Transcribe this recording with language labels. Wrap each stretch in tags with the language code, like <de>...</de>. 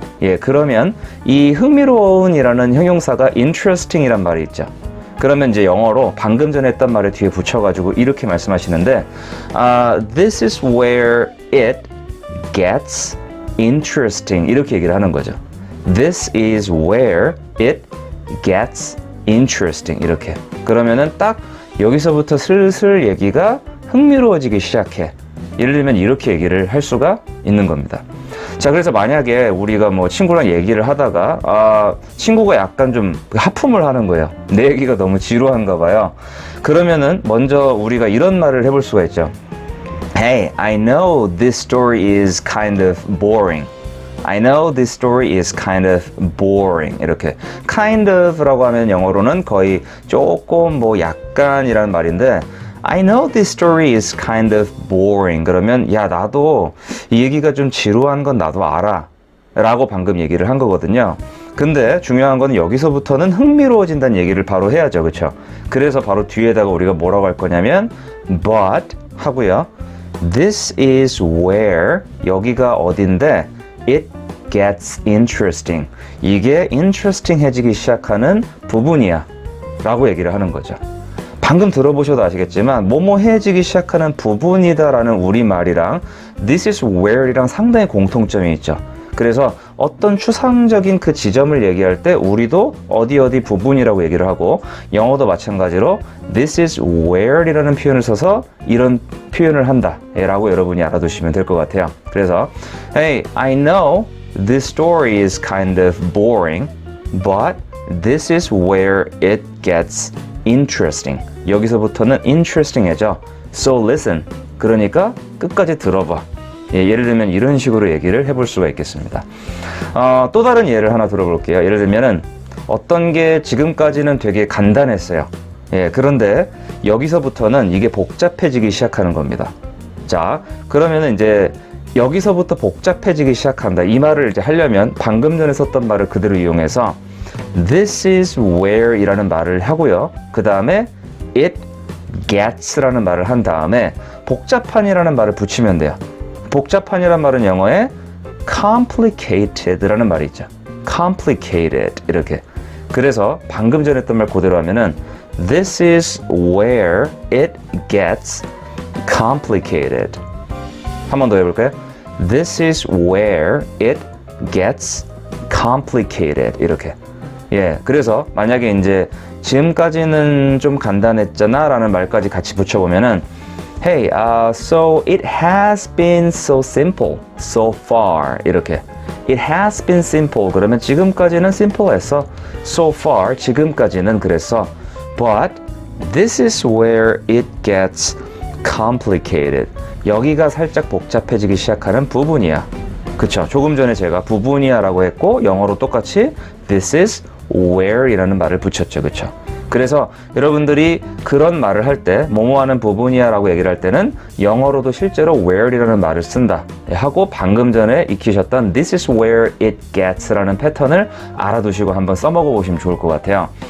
<ko>예, 그러면 이 흥미로운이라는 형용사가 interesting 이란 말이 있죠. 그러면 이제 영어로 방금 전에 했던 말을 뒤에 붙여가지고 이렇게 말씀하시는데,</ko> <en>this is where it gets interesting</en> <ko>이렇게 얘기를 하는 거죠.</ko> <en>This is where it gets interesting 이렇게.</en> <ko>그러면은 딱 여기서부터 슬슬 얘기가 흥미로워지기 시작해. 예를 들면 이렇게 얘기를 할 수가 있는 겁니다. 자, 그래서 만약에 우리가 뭐 친구랑 얘기를 하다가 친구가 약간 좀 하품을 하는 거예요. 내 얘기가 너무 지루한가 봐요. 그러면은 먼저 우리가 이런 말을 해볼 수가 있죠.</ko> <en>Hey, I know this story is kind of boring. I know this story is kind of boring. 이렇게 kind of라고 하면</en> <ko>영어로는 거의 조금 뭐 약간이라는 말인데,</ko> <en>I know this story is kind of boring.</en> <ko>그러면 야, 나도 이 얘기가 좀 지루한 건 나도 알아 라고 방금 얘기를 한 거거든요. 근데 중요한 건 여기서부터는 흥미로워진다는 얘기를 바로 해야죠. 그쵸? 그래서 바로 뒤에다가 우리가 뭐라고 할 거냐면 but 하고요,</ko> <en>this is where</en> <ko>여기가 어딘데</ko> <en>it gets interesting.</en> <ko>이게 interesting 해지기 시작하는 부분이야 라고 얘기를 하는 거죠. 방금 들어보셔도 아시겠지만 뭐뭐해지기 시작하는 부분이다라는 우리말이랑</ko> <en>this is where</en> <ko>이랑 상당히 공통점이 있죠. 그래서 어떤 추상적인 그 지점을 얘기할 때 우리도 어디 부분이라고 얘기를 하고, 영어도 마찬가지로</ko> <en>this is where</en> <ko>이라는 표현을 써서 이런 표현을 한다 라고 여러분이 알아두시면 될 것 같아요.</ko> <en>그래서 Hey, I know this story is kind of boring, but this is where it gets interesting.</en> <ko>여기서부터는 interesting해져.</ko> <en>So listen.</en> <ko>그러니까 끝까지 들어봐. 예, 예를 들면 이런 식으로 얘기를 해볼 수가 있겠습니다. 또 다른 예를 하나 들어볼게요. 예를 들면은 어떤 게 지금까지는 되게 간단했어요. 예, 그런데 여기서부터는 이게 복잡해지기 시작하는 겁니다. 자, 그러면은 이제 여기서부터 복잡해지기 시작한다, 이 말을 이제 하려면 방금 전에 썼던 말을 그대로 이용해서</ko> <en>this is where</en> <ko>이라는 말을 하고요. 그 다음에</ko> <en>it gets</en> <ko>라는 말을 한 다음에 복잡한이라는 말을 붙이면 돼요. 복잡한이라는 말은 영어에 complicated라는 말이 있죠. complicated 이렇게. 그래서 방금 전에 했던 말 그대로 하면은</ko> <en>this is where it gets complicated.</en> <ko>한 번 더 해볼까요?</ko> <en>This is where it gets complicated 이렇게.</en> <ko>예, 그래서 만약에 이제 지금까지는 좀 간단했잖아 라는 말까지 같이 붙여보면은</ko> <en>Hey, so it has been so simple so far</en> <ko>이렇게.</ko> <en>It has been simple</en> <ko>그러면 지금까지는</ko> <en>simple했어. So far</en> <ko>지금까지는 그랬어.</ko> <en>But this is where it gets complicated.</en> <ko>여기가 살짝 복잡해지기 시작하는 부분이야. 그쵸? 조금 전에 제가 부분이야 라고 했고 영어로 똑같이</ko> <en>this is where</en> <ko>이라는 말을 붙였죠. 그쵸? 그래서 여러분들이 그런 말을 할 때 뭐뭐 하는 부분이야 라고 얘기를 할 때는 영어로도 실제로 where 이라는 말을 쓴다 하고 방금 전에 익히셨던</ko> <en>this is where it gets</en> <ko>라는 패턴을 알아두시고 한번 써먹어 보시면 좋을 것 같아요.</ko>